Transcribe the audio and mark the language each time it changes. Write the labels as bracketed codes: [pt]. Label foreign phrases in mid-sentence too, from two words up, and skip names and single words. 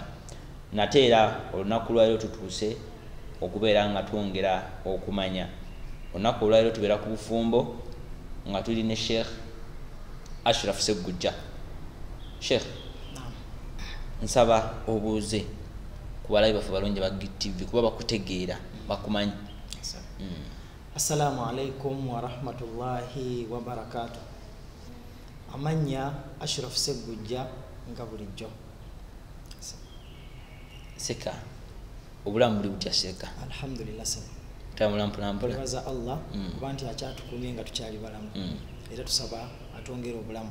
[lg] Nate era olunaku lwaliro tutuuse okubeera nga twongera okumanya. Olunaku olwaliro tubeera ku bufumbo nga tuli ne Sheikh Ashraf Sseggujja. Sheikh, nsaba obuuze ku balabi baffe balungi ba GTV kuba bakutegeera bakumanyi. [ar] السلام عليكم ورحمة الله وبركاته. [lg] Amanya Ashraf Sseggujja nga bulijjo. Seka obulamu buli butya Seka? Alhamdulillah sema. Tambula mpolampola. Tubaza Allah kuba nti akyatukumye nga tukyali balamu. Era tusaba atwongere obulamu.